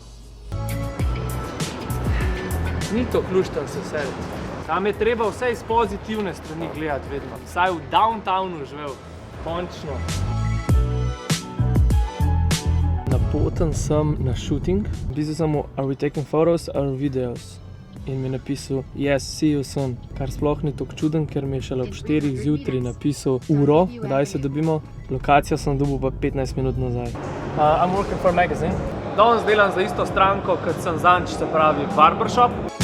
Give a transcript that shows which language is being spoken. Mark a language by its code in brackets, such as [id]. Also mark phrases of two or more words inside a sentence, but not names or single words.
[sl] Ni to ključten se seliti. Tam je treba vse iz pozitivne strani gledati vedno. Vsaj v downtownu živel. Končno. Napoten sem na shooting. Pisal sem mu, [en] are we taking photos or videos? [sl] In mi je napisal, [en] yes, see you soon. [sl] Kar sploh ni tako čuden, ker mi je šele ob 4 zjutraj napisal uro, kdaj se dobimo. Lokacijo sem dobil pa 15 minut nazaj. [en] I'm working for a magazine. [sl] Danes delam za isto stranko, kot sem zanč, se pravi barbershop.